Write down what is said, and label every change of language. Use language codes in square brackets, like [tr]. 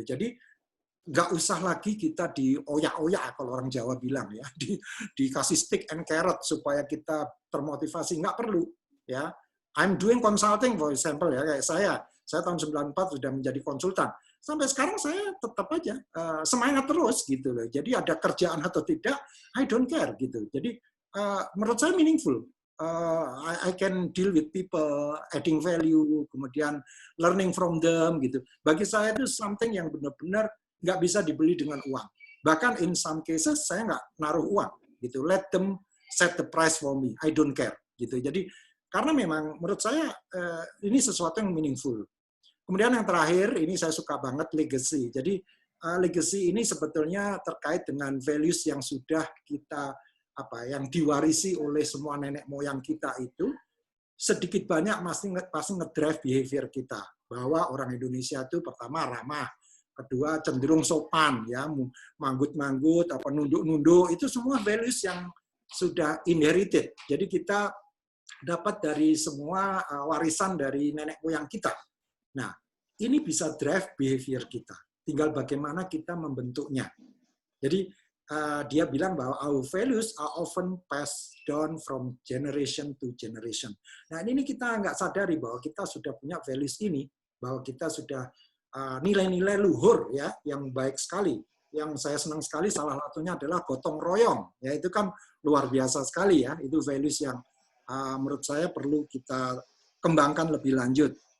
[id] Jadi nggak usah lagi kita dioyak-oyak kalau orang Jawa bilang ya, dikasih [en] stick and carrot [id] supaya kita termotivasi, nggak perlu ya. [en] I'm doing consulting for example [id] ya, kayak saya tahun 94 sudah menjadi konsultan, sampai sekarang saya tetap aja semangat terus gitu loh. Jadi ada kerjaan atau tidak, [en] I don't care [id] gitu. Jadi menurut saya meaningful. [en] I can deal with people, adding value, kemudian learning from them gitu. [id] Bagi saya itu something yang benar-benar nggak bisa dibeli dengan uang. Bahkan [en] in some cases [id] saya nggak naruh uang gitu. [en] Let them set the price for me. I don't care gitu. [id] Jadi karena memang menurut saya ini sesuatu yang meaningful. Kemudian yang terakhir ini saya suka banget legacy. Jadi legacy ini sebetulnya terkait dengan values yang sudah kita yang diwarisi oleh semua nenek moyang kita itu sedikit banyak pasti ngedrive behavior kita, bahwa orang Indonesia itu pertama ramah, kedua cenderung sopan ya, manggut-manggut nunduk-nunduk, itu semua values yang sudah inherited. Jadi kita dapat dari semua warisan dari nenek moyang kita. Nah, ini bisa drive behavior kita. Tinggal bagaimana kita membentuknya. [en] Jadi dia bilang bahwa our values are often passed down from generation to generation. [id] Nah, ini kita nggak sadari bahwa kita sudah punya values ini, bahwa kita sudah nilai-nilai luhur ya yang baik sekali. Yang saya senang sekali salah satunya adalah gotong royong. Ya, itu kan luar biasa sekali ya. Itu values yang menurut saya perlu kita kembangkan lebih lanjut.